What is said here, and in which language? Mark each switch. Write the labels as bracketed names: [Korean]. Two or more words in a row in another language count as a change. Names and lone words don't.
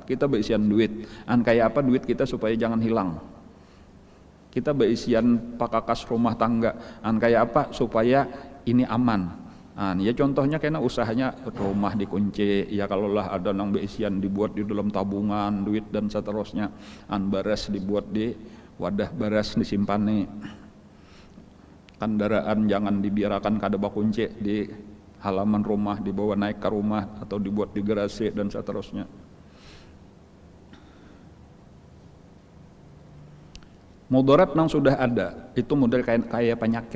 [Banjar] Kita berisian duit. [Indonesian] Kayak apa duit kita supaya jangan hilang. Kita berisian pakakas rumah tangga. Kayak apa supaya ini aman. Ya contohnya kena usahanya rumah dikunci, ya kalau lah ada nang beisian dibuat di dalam tabungan duit dan seterusnya, beras dibuat di wadah beras disimpan nih, kendaraan jangan dibiarkan kada bakunci di halaman rumah dibawa naik ke rumah atau dibuat di garasi dan seterusnya. Mudarat nang sudah ada itu model kayak penyakit.